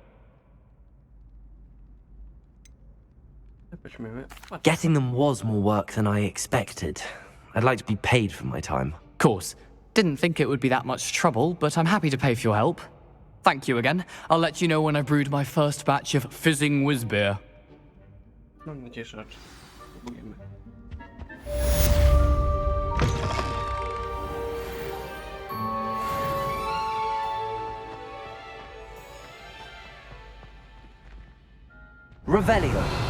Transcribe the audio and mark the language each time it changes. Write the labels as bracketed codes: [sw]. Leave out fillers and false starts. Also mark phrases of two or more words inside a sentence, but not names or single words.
[pl] Weźmiemy. [en] Getting them was more work than I expected. I'd like to be paid for my time. Course. Didn't think it would be that much trouble, but I'm happy to pay for your help. Thank you again. I'll let you know when I brewed my first batch of fizzing whiz beer. [pl] Mam nadzieję, że raczej spróbujemy. [la] Revelio.